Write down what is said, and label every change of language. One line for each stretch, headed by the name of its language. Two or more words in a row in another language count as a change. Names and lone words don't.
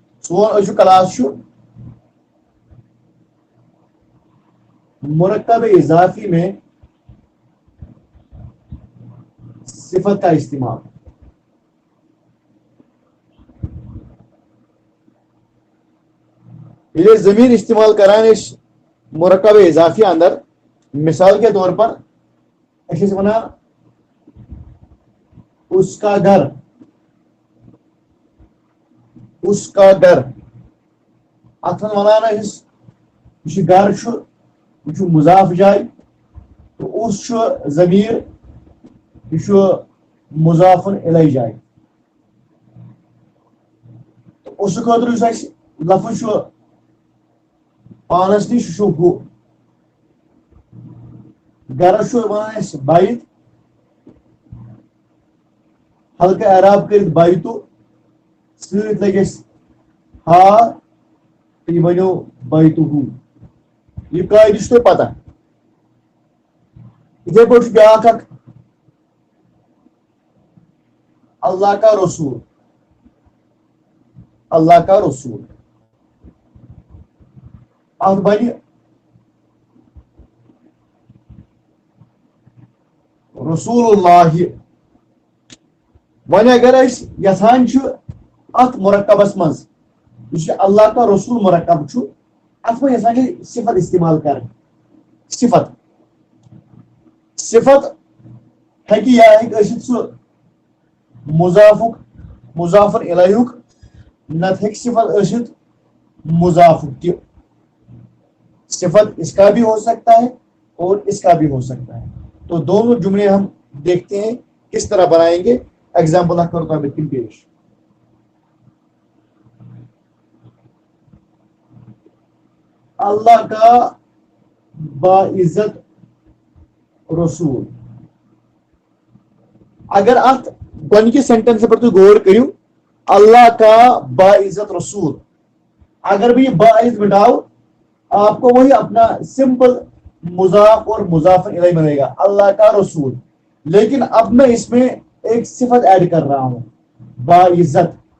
Kashmiri: سون أزیُک کلاس چھُ
Urdu: مرکب اضافی میں صفت کا استعمال.
Kashmiri: یہ ضمیر استعمال کران اس مرکب اضافی اندر
Urdu: مثال کے طور پر
Kashmiri: اچھے ونا
Urdu: اس کا گھر، اس کا گھر
Kashmiri: اتن ونان اس گھر چھُ یہ چھُ مضاف جائے تو اس چھُ ضمیر یہ چھُ مضاف الی جائے. تو اس خاطر یُس اَسہِ لفظ چھُ پانس نش چھُ ہُہ گرس چھُ ونان أسۍ بیت ہلکہٕ اعراب کٔرِتھ بیتُ سۭتۍ لگٮ۪س ہا تہٕ یہِ بنیو بیتُہُ. یہ قاعدٕ چھُ تۄہہِ پتہ. یِتھے پٲٹھۍ چھُ بیاکھ اکھ
Urdu: اللہ کا رسول، اللہ کا رسول
Kashmiri: اتھ بنہِ رسول اللہ. وۄنۍ اگر أسۍ یژھان چھِ اتھ مرکبس منٛز یُس یہِ
Urdu: اللہ کا رسول
Kashmiri: مرکب چھُ اتھ منٛز یژھان چھِ صفت استعمال کرٕنۍ. صفت صفت ہیٚکہِ یا ہیٚکہِ ٲسِتھ سُہ مضافُک مضاف الیہُک نتہٕ ہیٚکہِ صفت ٲسِتھ مضافُک تہِ.
Urdu: صفت اس کا بھی ہو سکتا ہے اور اس کا بھی ہو سکتا ہے. تو دونوں جملے ہم دیکھتے ہیں کس طرح بنائیں گے.
Kashmiri: ایگزامپل اکھ کرو تۄہہِ بہٕ دِمہٕ پیش.
Urdu: اللہ کا باعزت رسول.
Kashmiri: اگر ات گۄڈنِکِس سینٹینس پر تُہۍ غور کٔرِو
Urdu: اللہ کا باعزت رسول، اگر میں یہ باعزت مٹاؤ آپ کو وہی اپنا سمپل مضاف اور مضاف الیہ ملے گا اللہ کا رسول. لیکن اب میں اس میں ایک صفت ایڈ کر رہا ہوں باعزت.